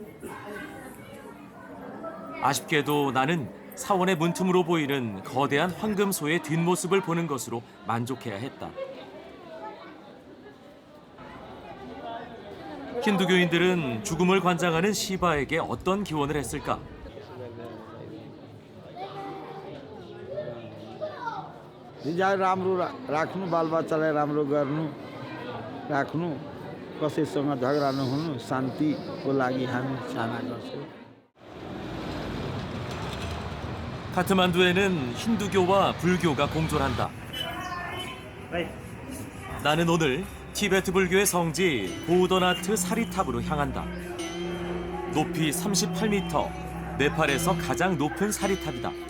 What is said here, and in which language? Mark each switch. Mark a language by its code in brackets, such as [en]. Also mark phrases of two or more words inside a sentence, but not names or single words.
[ko] 아쉽게도 나는 사원의 문틈으로 보이는 거대한 황금소의 뒷모습을 보는 것으로 만족해야 했다. 힌두교인들은 죽음을 관장하는 시바에게 어떤 기원을 했을까? [ne] रिजाल राम्रो राख्नु बालबच्चालाई राम्रो गर्नु राख्नु कसैसँग झगडा नहुनु शान्तिको लागि हामी चाहना गर्छौँ [ko] 카트만두에는 힌두교와 불교가 공존한다. 나는 오늘 티베트 불교의 성지 보더나트 사리탑으로 향한다. 높이 38m, 네팔에서 가장 높은 사리탑이다.